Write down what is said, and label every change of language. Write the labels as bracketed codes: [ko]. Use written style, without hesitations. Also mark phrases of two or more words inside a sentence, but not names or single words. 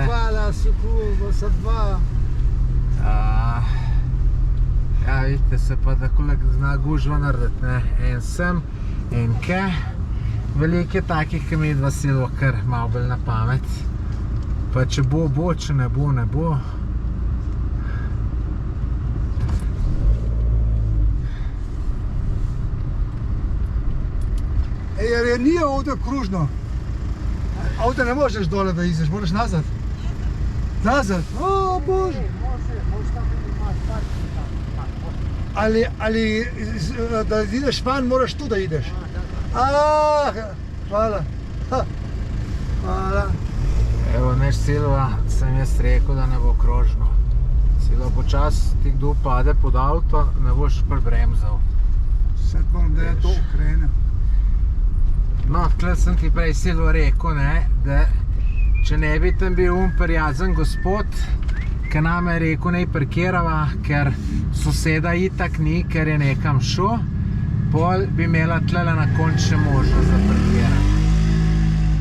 [sl] Hvala, super, Ja, vidite se pa, da kolik zna gužva narediti, ne. En sem, en ke. Veliko je takih, ki mi dva Silva kar malo bolj na pamet. Pa če bo, če ne bo, ne bo. [bs] Jer nije ovdje kružno. Ovdje ne možeš dole da izdeš, moraš nazad. Nazad? O Bože! Ali da ideš van, moraš tu da ideš. Hvala. Hvala. [sl] Evo, neš Silva, sem jaz rekel, da ne bo krožno. Silva, počas ti kdo pade pod avto, ne boš prebremzal. [bs] Sad bom da ja to ukrenem. [sl] No, tle sem ti prej, Silva, rekel, ne, da če ne bi tam bil prijazen gospod, ki nam je rekel, naj parkirava, ker soseda itak ni, ker je nekam šel, pol bi imela tlele na konč še možnost za parkirati.